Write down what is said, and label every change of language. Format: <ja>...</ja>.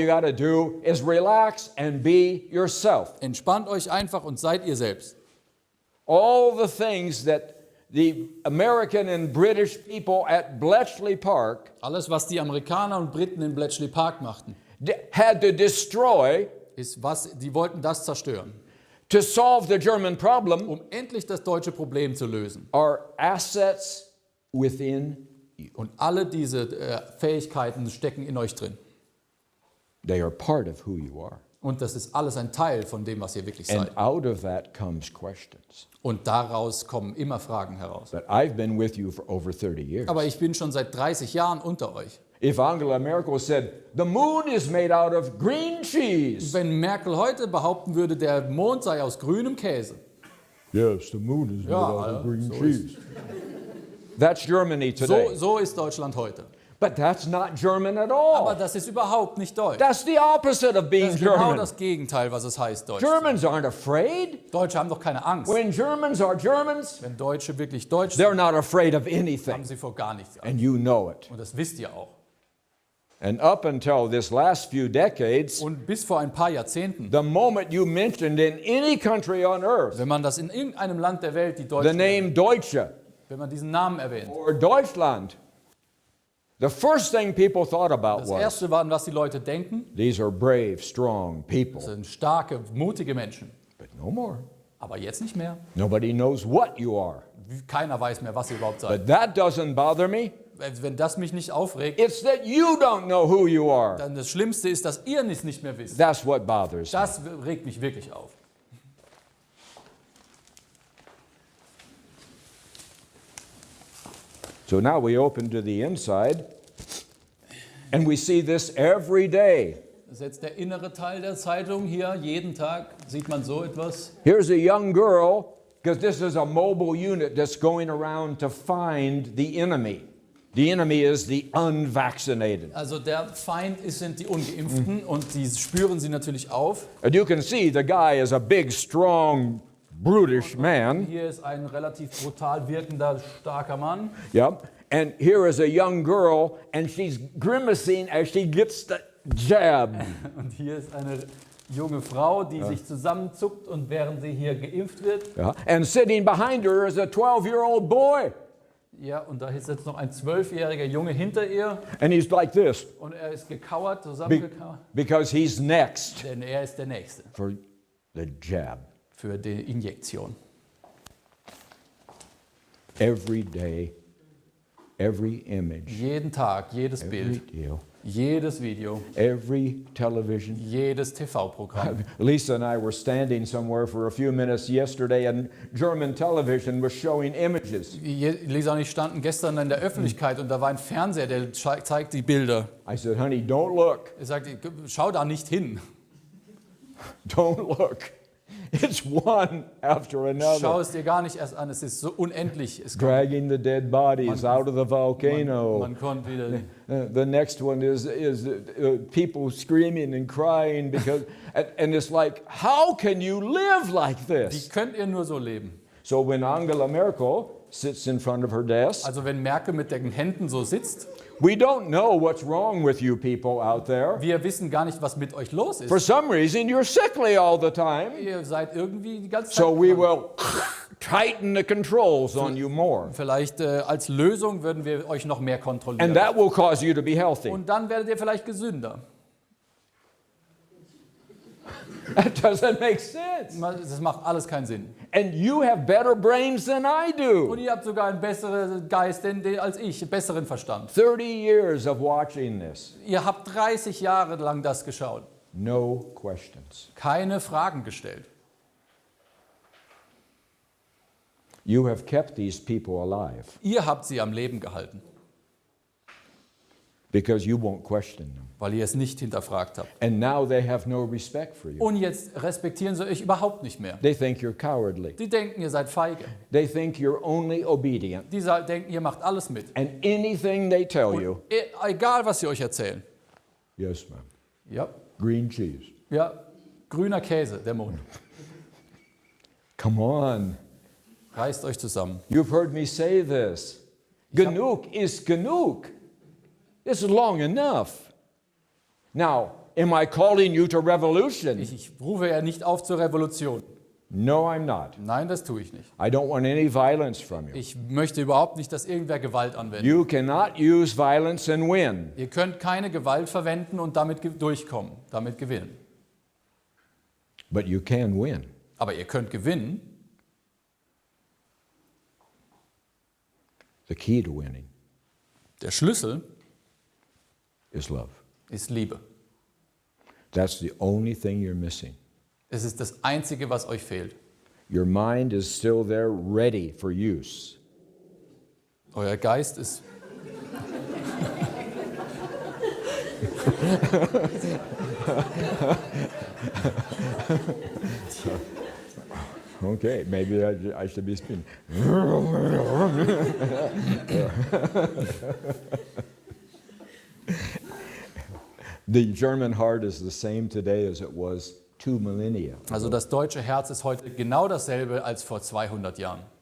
<en>you got to do is relax and be yourself.</en> <de>Entspannt euch einfach und seid ihr selbst.</de> <en>All the things that the American and British people at Bletchley Park</en> <de>Alles, was die Amerikaner und Briten in Bletchley Park machten,</de> <en>had to destroy</en> <de>ist die wollten das zerstören,</de> <en>to solve the German problem</en> <de>um endlich das deutsche Problem zu lösen.</de> <en>are assets within you.</en> <de>Und alle diese Fähigkeiten stecken in euch drin.</de> <en>They are part of who you are.</en> <de>Und das ist alles ein Teil von dem, was ihr wirklich</de> <en>And</en> <de>seid.</de> <en>out of that comes questions.</en> <de>Und daraus kommen immer Fragen heraus.</de> <en>But I've been with you for over 30 years.</en> <de>Aber ich bin schon seit 30 Jahren unter euch.</de> <en>If Angela Merkel said, the moon is made out of green cheese.</en> <de>Wenn Merkel heute behaupten würde, der Mond sei aus grünem Käse.</de> <en>Yes, the moon is made</en> <de>Ja,</de> <en>out</en> <de>ja,</de> <en>of green</en> <de>so</de> <en>cheese. That's Germany today.</en> <de>So ist Deutschland heute.</de> <en>But that's not German at</en> <de>Aber</de> <en>all.</en> <de>das ist überhaupt nicht deutsch.</de> <en>That's the opposite of being</en> <de>Das ist genau</de> <en>German.</en> <de>das Gegenteil, was es heißt, Deutsch.</de> <en>Germans aren't afraid.</en> <de>Deutsche haben doch keine Angst.</de> <en>When Germans are Germans,</en> <de>Wenn Deutsche wirklich Deutsch sind,</de> <en>they're not afraid of</en> <de>haben</de> <en>anything.</en> <de>sie vor gar nichts Angst.</de> <en>And you know it.</en> <de>Und das wisst ihr auch.</de> <en>And up until this last few decades,</en> <de>Und bis vor ein paar Jahrzehnten,</de> <en>the moment you mentioned in any country on earth</en> <de>wenn man das in irgendeinem Land der Welt, die</de> <en>the</en> <de>Deutschen,</de> <en>name Deutsche</en> <de>wenn man diesen Namen erwähnt,</de> <en>or Deutschland, the first thing people thought about</en> <de>das</de> <en>was,</en> <de>Erste war, an was die Leute denken,</de> <en>these are brave, strong</en> <de>das</de> <en>people.</en> <de>sind starke, mutige Menschen.</de> <en>But no more.</en> <de>Aber jetzt nicht mehr.</de> <en>Nobody knows what you are.</en> <de>Keiner weiß mehr, was ihr überhaupt seid.</de> <en>But that doesn't bother me.</en> <de>Wenn das mich nicht aufregt,</de> <en>It's that you don't know who you are.</en> <de>dann das Schlimmste ist, dass ihr es nicht mehr wisst.</de> <en>That's what bothers me.</en> <de>Das regt mich wirklich auf.</de> <en>So now we open to the inside, and we see this every day.</en> <de>Das ist jetzt der innere Teil der Zeitung hier. Jeden Tag sieht man so etwas.</de> <en>Here's a young girl, because this is a mobile unit that's going around to find the enemy. The enemy is the unvaccinated.</en> <de>Also der Feind sind die Ungeimpften und die spüren sie natürlich auf.</de> <en>And you can see the guy is a big, strong, brutish man.</en> <de>Hier ist ein relativ brutal wirkender, starker Mann.</de> <en>Yep. And here is a young girl, and she's grimacing as she gets the jab.</en> <de>Und hier ist eine junge Frau, die sich zusammenzuckt und während sie hier geimpft wird.</de> <en>Yeah. And sitting behind her is a 12-year-old boy.</en> <de>Ja, und da ist jetzt noch ein 12-jähriger Junge hinter ihr</de> <en>And he's like this</en> <de>und er ist gekauert, zusammengekauert,</de> <en>because he's next</en> <de>denn er ist der Nächste</de> <en>for the jab.</en> <de>für die Injektion.</de> <en>Every day, every image,</en> <de>Jeden Tag, jedes</de> <en>every</en> <de>Bild,</de> <en>deal,</en> <de>jedes Video,</de> <en>every television.</en> <de>jedes TV-Programm.</de> <en>Lisa and I were standing somewhere for a few minutes yesterday, and German television was showing images.</en> <de>Lisa und ich standen gestern in der Öffentlichkeit und da war ein Fernseher, der zeigt die Bilder.</de> <en>I said, honey, don't look.</en> <de>Er sagt, schau da nicht hin.</de> <en>Don't look. It's one after</en> <de>Schau</de> <en>another.</en> <de>es dir gar nicht erst an, es ist so unendlich. Es</de> <en>Dragging the dead bodies out of the volcano.</en> <de>man konnte wieder...</de> <en>The next one is people screaming and crying because, and it's like, how can you live like</en> <de>Wie</de> <en>this?</en> <de>könnt ihr nur so leben?</de> <en>So when Angela Merkel sits in front of her desk,</en> <de>Also wenn Merkel mit den Händen so sitzt,</de> <en>we don't know what's wrong with you people out there.</en> <de>wir wissen gar nicht, was mit euch los</de> <en>For</en> <de>ist.</de> <en>some reason, you're sickly all the time.</en> <de>Ihr seid irgendwie die ganze Zeit...</de> <en>So we will tighten the controls on you more.</en> <de>Vielleicht als Lösung würden wir euch noch mehr kontrollieren.</de> <en>And that will cause you to be healthy.</en> <de>Und dann werdet ihr vielleicht gesünder.</de> <en>That doesn't make sense.</en> <de>Das macht alles keinen Sinn.</de> <en>And you have better brains than I</en> <de>Und</de> <en>do.</en> <de>ihr habt sogar einen besseren Geist als ich, einen besseren Verstand.</de> <en>30 years of watching this.</en> <de>Ihr habt 30 Jahre lang das geschaut.</de> <en>No questions.</en> <de>Keine Fragen gestellt.</de> <en>You have kept these people alive</en> <de>Ihr habt sie am Leben gehalten,</de> <en>because you won't question them.</en> <de>weil ihr es nicht hinterfragt habt.</de> <en>And now they have no respect for you.</en> <de>Und jetzt respektieren sie euch überhaupt nicht mehr.</de> <en>They think you're cowardly.</en> <de>Die denken, ihr seid feige.</de> <en>They think you're only obedient.</en> <de>Die denken, ihr macht alles mit.</de> <en>And anything they tell you,</en> <de>Egal, was sie euch erzählen.</de> <en>yes, ma'am.</en> <de>Ja,</de> <en>Green cheese.</en> <de>ja, grüner Käse, der Mond.</de> <en>Come on.</en> <de>Reißt euch zusammen.</de> <en>You've heard me say this.</en> <de>Genug is genug.</de> <en>It's long enough. Now, am I calling you to revolution?</en> <de>Ich rufe ja nicht auf zur Revolution.</de> <en>No, I'm not.</en> <de>Nein, das tue ich nicht.</de> <en>I don't want any violence from you.</en> <de>Ich möchte überhaupt nicht, dass irgendwer Gewalt anwendet.</de> <en>You cannot use violence and win.</en> <de>Ihr könnt keine Gewalt verwenden und damit durchkommen, damit gewinnen.</de> <en>But you can win.</en> <de>Aber ihr könnt gewinnen.</de> <en>The key to winning</en> <de>Der Schlüssel</de> <en>is love.</en> <de>ist Liebe.</de> <en>That's the only thing you're missing.</en> <de>Es ist das Einzige, was euch fehlt.</de> <en>Your mind is still there, ready for use.</en> <de>Euer Geist ist</de> <en>Okay, maybe I should be speaking. The German heart is the same today as it was 2 millennia.</en> <de>Also das deutsche Herz ist heute genau dasselbe als vor 200 Jahren.</de>